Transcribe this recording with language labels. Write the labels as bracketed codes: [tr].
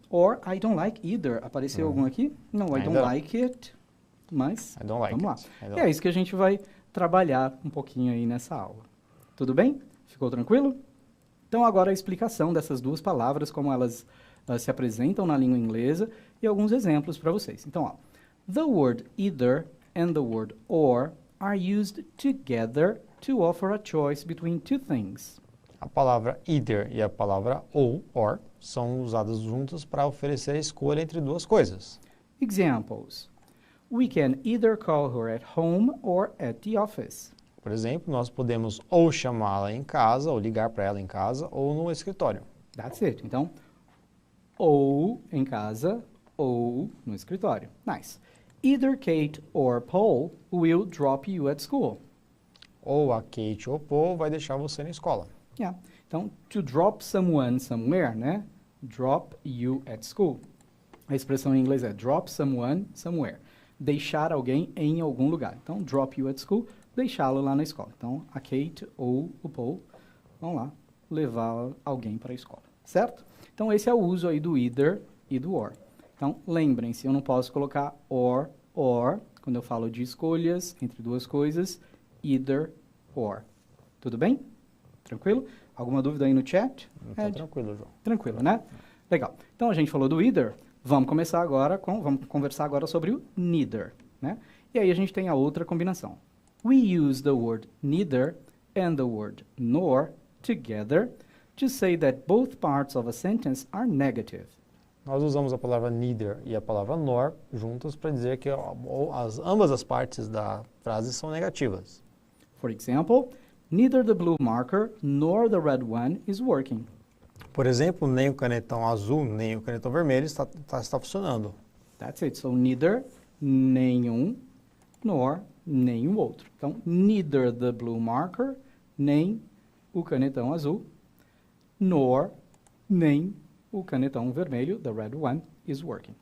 [en] Or I don't like either. [pt] Apareceu algum aqui? [en] No, I don't [pt] Ainda não. [en] like it. [pt] Mas, [en] I don't like [pt] vamos [en] it. [pt] lá. [en] I don't [pt] É isso que a gente vai trabalhar um pouquinho aí nessa aula. Tudo bem? Ficou tranquilo? Então, agora a explicação dessas duas palavras, como elas se apresentam na língua inglesa e alguns exemplos para vocês. Então, ó, [en] the word either and the word or are used together to offer a choice between two things. [pt] A palavra either e a palavra ou, or, são usadas juntas para oferecer a escolha entre duas coisas. [en] Examples. We can either call her at home or at the office. [pt] Por exemplo, nós podemos ou chamá-la em casa, ou ligar para ela em casa, ou no escritório. [en] That's it. [pt] Então, ou em casa ou no escritório. [en] Nice. Either Kate or Paul will drop you at school. [pt] Ou a Kate ou Paul vai deixar você na escola. [en] Yeah. [pt] Então, [en] to drop someone somewhere, né? Drop you at school. [pt] A expressão em inglês é [en] drop someone somewhere. [pt] Deixar alguém em algum lugar. Então, [en] drop you at school, [pt] deixá-lo lá na escola. Então, a Kate ou o Paul vão lá levar alguém para a escola, certo? Então, esse é o uso aí do either e do or. Então, lembrem-se, eu não posso colocar or, quando eu falo de escolhas entre duas coisas, either, or. Tudo bem? Tranquilo? Alguma dúvida aí no chat? Então, tranquilo, João. Tranquilo, né? Legal. Então, a gente falou do either, vamos conversar agora sobre o neither, né? E aí a gente tem a outra combinação. [en] We use the word neither and the word nor together to say that both parts of a sentence are negative. [pt] Nós usamos a palavra neither e a palavra nor juntas para dizer que ambas as partes da frase são negativas. [en] For example, neither the blue marker nor the red one is working. [pt] Por exemplo, nem o canetão azul, nem o canetão vermelho está funcionando. [en] That's it. So, neither, [pt] nenhum, [en] nor, [pt] nem o outro. Então, [en] neither the blue marker, [pt] nem o canetão azul, [en] nor, [pt] nem o canetão vermelho, [en] the red one, is working.